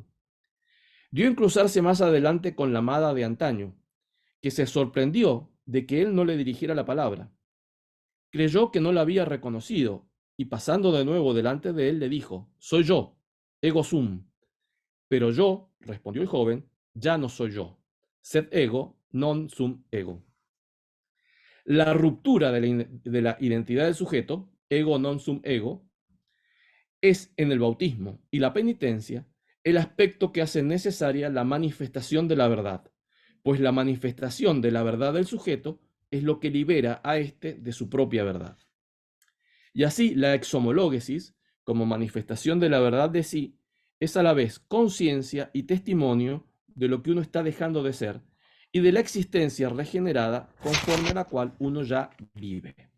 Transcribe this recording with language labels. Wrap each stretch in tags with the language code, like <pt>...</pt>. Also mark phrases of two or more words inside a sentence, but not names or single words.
<es>Dio en cruzarse más adelante con la amada de antaño, que se sorprendió de que él no le dirigiera la palabra. Creyó que no la había reconocido, y pasando de nuevo delante de él le dijo: soy yo,</es> <la>ego sum.</la> <es>Pero yo, respondió el joven, ya no soy yo.</es> <la>Sed ego, non sum ego.</la> <es>La ruptura de la identidad del sujeto,</es> <la>ego non sum ego,</la> <es>es en el bautismo y la penitencia el aspecto que hace necesaria la manifestación de la verdad, pues la manifestación de la verdad del sujeto es lo que libera a éste de su propia verdad. Y así la exhomológesis, como manifestación de la verdad de sí, es a la vez conciencia y testimonio de lo que uno está dejando de ser y de la existencia regenerada conforme a la cual uno ya vive.</es>